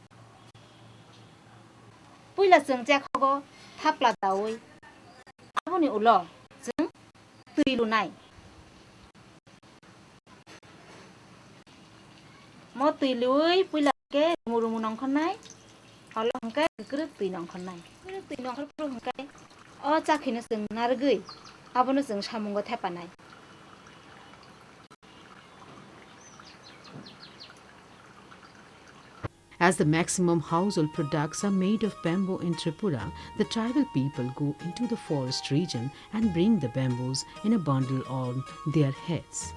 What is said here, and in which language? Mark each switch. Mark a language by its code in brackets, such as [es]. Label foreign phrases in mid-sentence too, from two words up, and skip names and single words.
[trp] puila jeng jakhogo thapla dawi abuni ulo jeng tuilunai mo tuilui puila ke murumu nongkhonai halo hangkai grip tui nongkhonai grip tui nongkhor pro hangkai चाखिनो जों नारगै आबोनो जों सामुंगो थेपानाय [en] As the maximum household products are made of bamboo in Tripura, the tribal people go into the forest region and bring the bamboos in a bundle on their heads.